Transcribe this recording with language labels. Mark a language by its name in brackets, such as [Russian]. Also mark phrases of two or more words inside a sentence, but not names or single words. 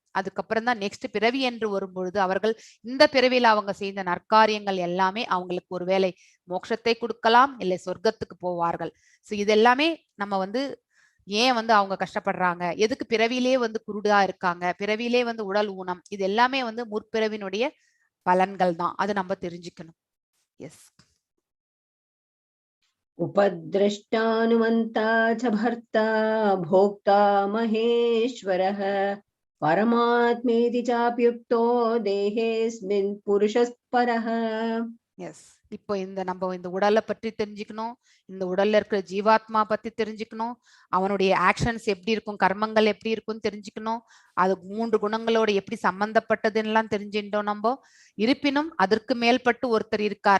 [Tamil] அதுக்கப்புறம் தான் நெக்ஸ்ட் பிறவி என்று வரும்பொழுது அவர்கள் இந்த பிறவில அவங்க செய்த நற்காரியங்கள் எல்லாமே அவங்களுக்கு ஒருவேளை மோட்சத்தை கொடுக்கலாம், இல்லை சொர்க்கத்துக்கு போவார்கள். சோ இது எல்லாமே நம்ம வந்து ஏன் வந்து அவங்க கஷ்டப்படுறாங்க, எதுக்கு பிறவிலே வந்து குருடா இருக்காங்க, பிறவிலே வந்து உடல் ஊனம், இது எல்லாமே வந்து முற்பிறவினுடைய பலன்கள் தான். அது நம்ம தெரிஞ்சுக்கணும். எஸ். [Sanskrit] उपद्रष्टानुमन्ता च भर्ता भोक्ता महेश्वरः परमात्मेति चाप्युक्तो देहेऽस्मिन् पुरुषः परः. [Tamil] எஸ். இப்போ நம்ம இந்த உடலை பற்றி தெரிஞ்சுக்கணும், இந்த உடல்ல இருக்கிற ஜீவாத்மா பத்தி தெரிஞ்சுக்கணும், அவனுடைய ஆக்ஷன்ஸ் எப்படி இருக்கும், கர்மங்கள் எப்படி இருக்கும்னு தெரிஞ்சுக்கணும், அது 3 குணங்களோட எப்படி சம்பந்தப்பட்டதுன்னு தெரிஞ்சுட்டோம் நம்ம. இருப்பினும் அதற்கு மேல்பட்டு ஒருத்தர் இருக்கார்.